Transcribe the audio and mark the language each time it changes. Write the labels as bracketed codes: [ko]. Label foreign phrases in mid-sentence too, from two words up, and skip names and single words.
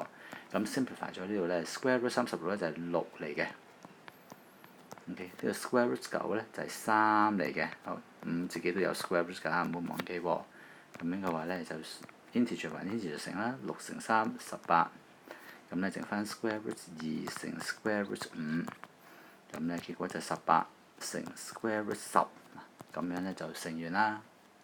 [yue] 咁 simplify 咗呢度咧 ， [en] square root [yue] 36咧就係6嚟嘅。OK，呢個 [en] square root [yue] 9咧就係3嚟嘅。好，5自己都有 [en] square root [yue] 㗎，唔好忘記喎。咁樣嘅話咧就 integer 還 integer 乘啦，6乘3 18，咁咧剩翻 [en] square root [yue] 2乘 [en] square root [yue] 5，咁咧結果就18乘 [en] square root [yue] 10，咁樣咧就乘完啦。